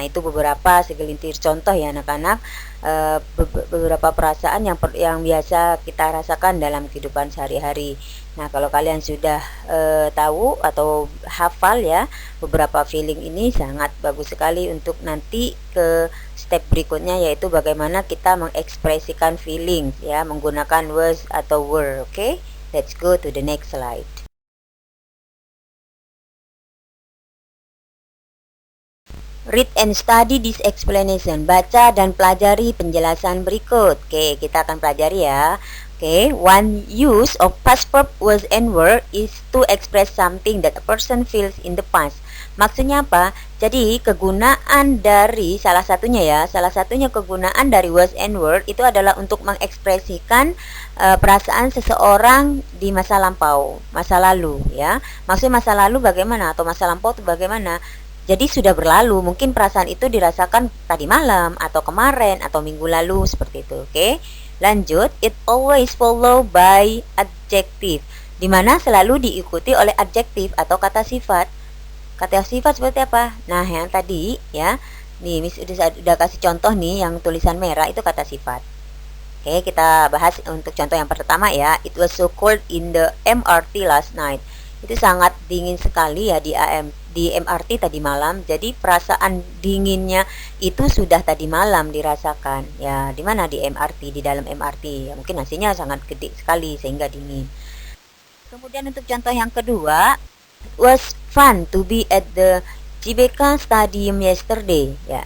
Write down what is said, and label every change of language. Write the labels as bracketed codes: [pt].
[id] Nah, itu beberapa segelintir contoh ya anak-anak, beberapa perasaan yang biasa kita rasakan dalam kehidupan sehari-hari. Nah, kalau kalian sudah tahu atau hafal ya beberapa feeling ini, sangat bagus sekali untuk nanti ke step berikutnya, yaitu bagaimana kita mengekspresikan feeling ya menggunakan was atau were. [en] Oke, let's go to the next slide. Read and study this explanation. [id] Baca dan pelajari penjelasan berikut. Oke, kita akan pelajari ya. [en] Oke, one use of past verb was and were is to express something that a person feels in the past. [id] Maksudnya apa? Jadi kegunaan dari salah satunya kegunaan dari was and were itu adalah untuk mengekspresikan perasaan seseorang di masa lampau, masa lalu ya. Maksud masa lalu bagaimana atau masa lampau itu bagaimana? Jadi sudah berlalu, mungkin perasaan itu dirasakan tadi malam atau kemarin atau minggu lalu seperti itu. Oke, lanjut. [en] It always follow by adjective, [id] dimana selalu diikuti oleh adjektif atau kata sifat. Kata sifat seperti apa? Nah, yang tadi ya, nih Miss udah kasih contoh nih yang tulisan merah itu kata sifat. Oke, kita bahas untuk contoh yang pertama ya. [en] It was so cold in the MRT last night. [id] Itu sangat dingin sekali ya di MRT tadi malam. Jadi perasaan dinginnya itu sudah tadi malam dirasakan ya. Di mana? Di MRT, di dalam MRT ya, mungkin hasilnya sangat gede sekali sehingga dingin. Kemudian untuk contoh yang kedua, [en] it was fun to be at the GBK Stadium yesterday ya.